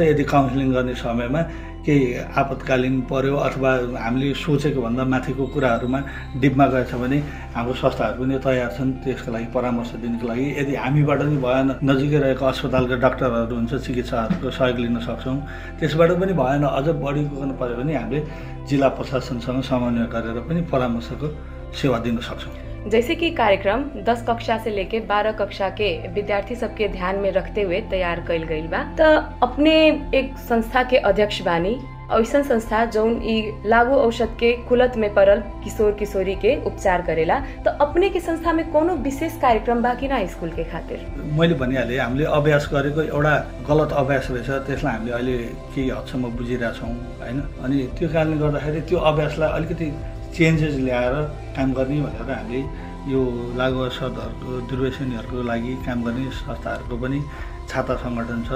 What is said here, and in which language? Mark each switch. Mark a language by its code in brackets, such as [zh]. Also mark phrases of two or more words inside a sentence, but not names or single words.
[ne] यदि काउन्सिलिङ गर्ने समयमा केही आपतकालीन पर्यो अथवा हामीले सोचेको भन्दा माथिको कुराहरूमा डिपमा गएछ भने हाम्रो संस्थाहरू पनि तयार छन् त्यसको लागि परामर्श दिनको लागि। यदि हामीबाट पनि भएन, नजिकै रहेको अस्पतालका डाक्टरहरू हुन्छ, चिकित्साहरूको सहयोग लिन सक्छौँ। त्यसबाट पनि भएन, अझ बढी गर्नु पर्यो भने हामीले जिल्ला प्रशासनसँग समन्वय गरेर पनि परामर्शको सेवा दिन सक्छौँ। [bho] जैसे कि कार्यक्रम 10 कक्षा से लेके 12 कक्षा के विद्यार्थी सबके ध्यान में रखते हुए तैयार कइल गइल बा। त अपने एक संस्था के अध्यक्ष बानी, ऐसन संस्था जौन ई लागू औषध के कुलत में पड़ल किशोर किशोरी के उपचार करेला। तो अपने के संस्था में कोनो विशेष कार्यक्रम बा कि ना स्कूल के खातिर? [ne] मैले भनिहालेँ, हामीले अभ्यास गरेको एउटा गलत अभ्यास रहेछ, त्यसलाई हामीले अहिले केही हदसम्म बुझिरहेछौँ होइन। अनि त्यो कारणले गर्दाखेरि त्यो अभ्यासलाई अलिकति चेन्जेस ल्याएर काम गर्ने भनेर हामीले यो लागू औषधहरूको दुर्व्यसनीहरूको लागि काम गर्ने संस्थाहरूको पनि छाता सङ्गठन छ।